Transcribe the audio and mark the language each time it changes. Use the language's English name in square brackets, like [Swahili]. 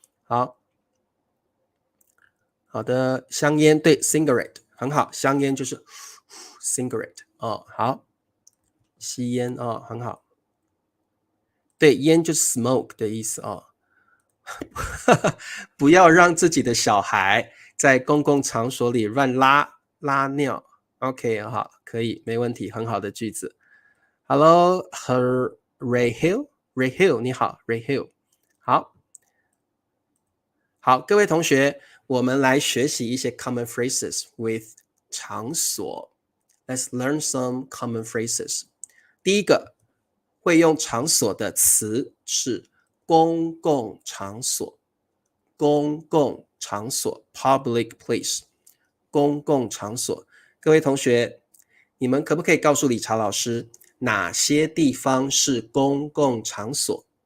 [Chinese] 好，好的，香烟对 cigarette 很好，香烟就是cigarette 哦，好，吸烟哦，很好。对，烟就是 smoke 的意思哦。不要让自己的小孩在公共场所里乱拉尿。 OK， 好，可以，没问题，很好的句子。 Hello， Ray Hill，Ray Hill， 你好 ，Ray Hill， 好，好，各位同学，我们来学习一些 common phrases with 场所。 [English] Let's learn some common phrases。 [Chinese] 第一个会用场所的词是公共场所。公共场所 public place， 公共场所。各位同学，你们可不可以告诉理查老师，哪些地方是公共场所？